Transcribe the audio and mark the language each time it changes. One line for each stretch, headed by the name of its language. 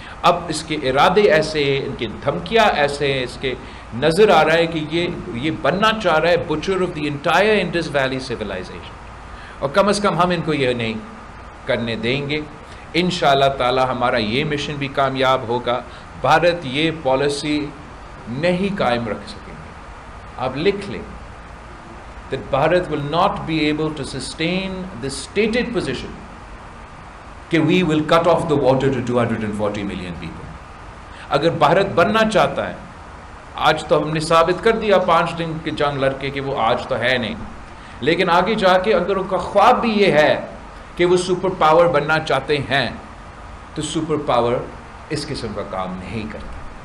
Urdu: اب اس کے ارادے ایسے ہیں، ان کی دھمکیاں ایسے ہیں، اس کے نظر آ رہا ہے کہ یہ بننا چاہ رہا ہے
English: Butcher of the entire Indus valley civilisation.
Urdu: اور کم از کم ہم ان کو یہ نہیں کرنے دیں گے. انشاءاللہ تعالی ہمارا یہ مشن بھی کامیاب ہوگا. بھارت یہ پالیسی نہیں قائم رکھ سکیں گے. آپ لکھ لیں
English: that Bharat will not be able to sustain the stated position
Urdu: کہ
English: we will cut off the water to 240 million people.
Urdu: اگر بھارت بننا چاہتا ہے، آج تو ہم نے ثابت کر دیا 5 دن کے جنگ لڑ کے کہ وہ آج تو ہے نہیں، لیکن آگے جا کے اگر ان کا خواب بھی یہ ہے کہ وہ سپر پاور بننا چاہتے ہیں تو سپر پاور اس قسم کا کام نہیں کرتا.